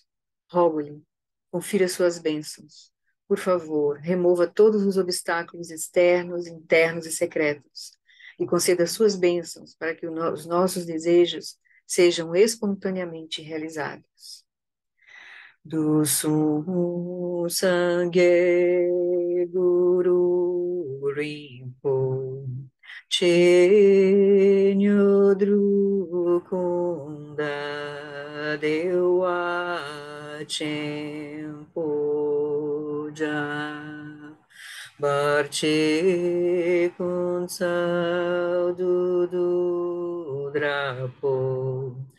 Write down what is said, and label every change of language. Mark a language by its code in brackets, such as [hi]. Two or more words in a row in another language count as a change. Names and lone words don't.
[pt] Rogo-lhe, confira suas bênçãos. Por favor, remova todos os obstáculos externos, internos e secretos, e conceda suas bênçãos para que os nossos desejos sejam espontaneamente realizados. [bo] དུས་གསུམ་སངས་རྒྱས་གུ་རུ་རིན་པོ་ཆེ་དངོས་གྲུབ ཀུན་བདག་བདེ་བ་ཆེན་པོའི་ཞབས་བར་ཆད་ཀུན་སེལ་བདུད་འདུལ་དྲག་པོ